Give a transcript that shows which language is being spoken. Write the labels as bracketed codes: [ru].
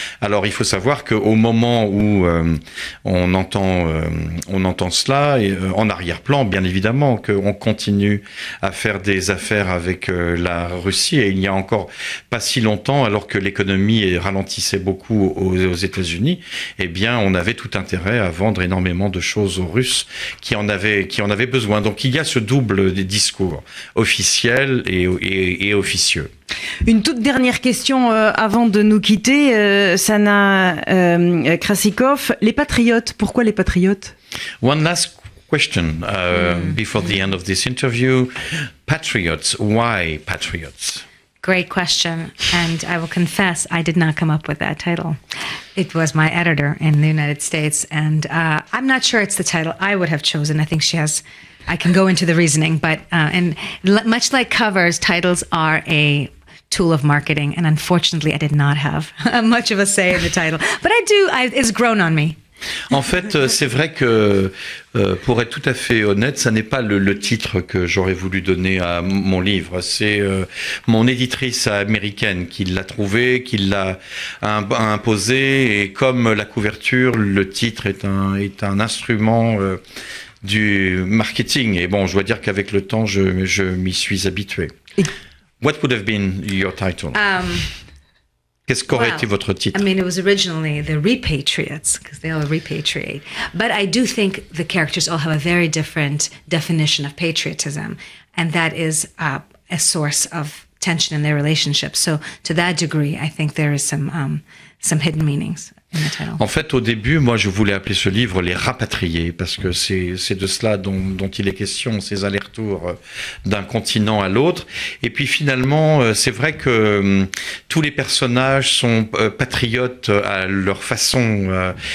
[fr] Alors il faut savoir qu'au moment où on entend cela, et, en arrière-plan, bien évidemment, qu'on continue à faire des affaires avec la Russie, et il n'y a encore pas si longtemps, alors que l'économie ralentissait beaucoup aux États-Unis, eh bien, on avait tout intérêt à vendre énormément de choses aux Russes qui en avaient besoin. Donc il y a ce double discours, officiel et officieux. Une toute dernière question avant de nous quitter, Sana Krasikov. Les patriotes, pourquoi les patriotes? [en] One last question before the end of this interview. Patriots, why patriots? Great question. And I will confess, I did not come up with that title. It was my editor in the United States. And I'm not sure it's the title I would have chosen. I think I can go into the reasoning, but and much like covers, titles are a tool of marketing. And unfortunately, I did not have much of a say in the title. But it's grown on me. [fr] En fait, c'est vrai que, pour être tout à fait honnête, ça n'est pas le titre que j'aurais voulu donner à mon livre. C'est mon éditrice américaine qui l'a trouvé, qui l'a imposé. Et comme la couverture, le titre est un instrument du marketing. Et bon, je dois dire qu'avec le temps, je m'y suis habitué. [en] What would have been your title? [fr] Qu'est-ce qu'aurait été votre titre? [en] I mean, it was originally The Repatriates, because they all repatriate. But I do think the characters all have a very different definition of patriotism, and that is a source of tension in their relationship. So to that degree, I think there is some hidden meanings in the title. [fr] En fait, au début, moi, je voulais appeler ce livre Les Rapatriés, parce que c'est de cela dont il est question, ces allers-retours d'un continent à l'autre. Et puis finalement, c'est vrai que tous les personnages sont patriotes à leur façon.